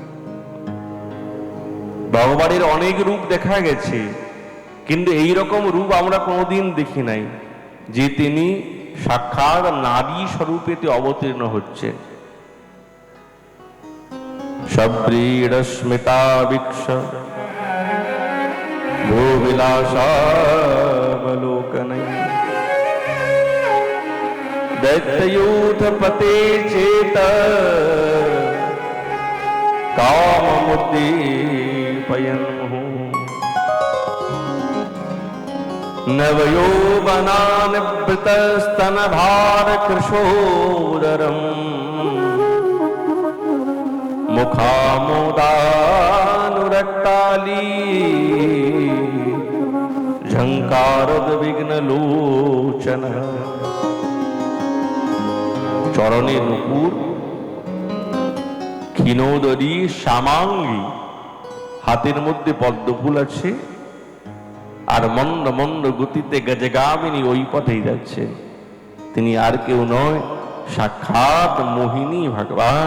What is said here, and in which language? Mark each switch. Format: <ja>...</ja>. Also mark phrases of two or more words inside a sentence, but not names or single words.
<bn>ভগবানের অনেক রূপ দেখা গেছে, কিন্তু এই রকম রূপ আমরা কোনোদিন দেখি নাই, যে তিনি সাক্ষাৎ নারী স্বরূপেতে অবতীর্ণ হচ্ছেন।</bn> <sa>সব্রীড় স্মিতা বিক্ষ ভূবিলাসাবলোকনৈ दैत्ययूथपते चेत काममुद्दीपयन् नवयौवनानिवृतस्तनभारकृशोदरम् मुखामोदानुरक्ताली झंकारोद्विग्नलोचन।</sa> <bn>চরণে নুপুর, ক্ষীণোদরী শ্যামাঙ্গী, হাতের মধ্যে পদ্মফুল আছে, আর মন্দ মন্দ গতিতে গজগামিনী ওই পথেই যাচ্ছে। তিনি আর কেউ নয়, সাক্ষাৎ মোহিনী ভগবান।</bn>